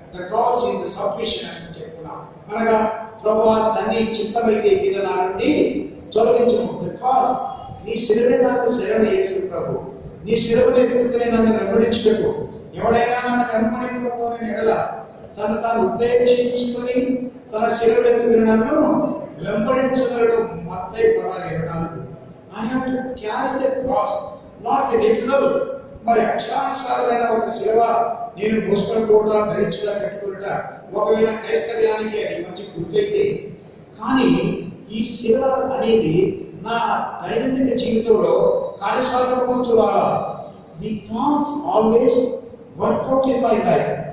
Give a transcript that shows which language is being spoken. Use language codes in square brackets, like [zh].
[en] the cross is the submission [te] అని చెప్పుకున్నాం. అనగా ప్రభువా తండ్రి చిత్తమైతే ఇది నా నుండి తొలగించము. ద క్రాస్, నీ శిలువే నాకు శరణ యేసు ప్రభు, నీ శిలువను ఎత్తుకుని నన్ను వెంబడించుటకు ఎవడైనా నన్ను వెంబడింపబోని ఎడల తాను ఉపేక్షించుకొని తన శిలువను ఎత్తుకుని నన్ను వెంబడించగలడు. మత్తయి 16:24. [en] I have to carry the cross, not the literal. [te] మరి అక్షరానుసారమైన ఒక శిలువ నేను మోసుకొని పోవడం, ధరించుట, పెట్టుకుంట ఒకవేళ క్రైస్తవ్యానికి అది మంచి గుర్తయితే, కానీ ఈ శిలువ అనేది నా దైనందిక జీవితంలో కార్యసాధకమవుతూ రాలా. [en] The cross always work out in my life.